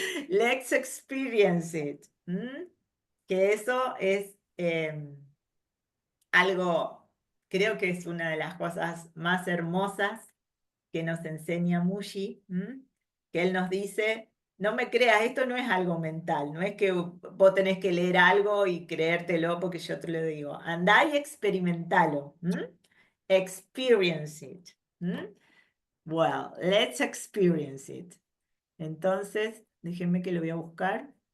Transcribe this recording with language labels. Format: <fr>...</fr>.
<en>Let's experience it.</en> <es>Que eso es algo, creo que es una de las cosas más hermosas que nos enseña Muji, que él nos dice, no me creas, esto no es algo mental, no es que vos tenés que leer algo y creértelo porque yo te lo digo, andá y experimentalo,</es> <en>experience it. Well, let's experience it.</en> <es>Entonces, déjenme que lo voy a buscar.</es>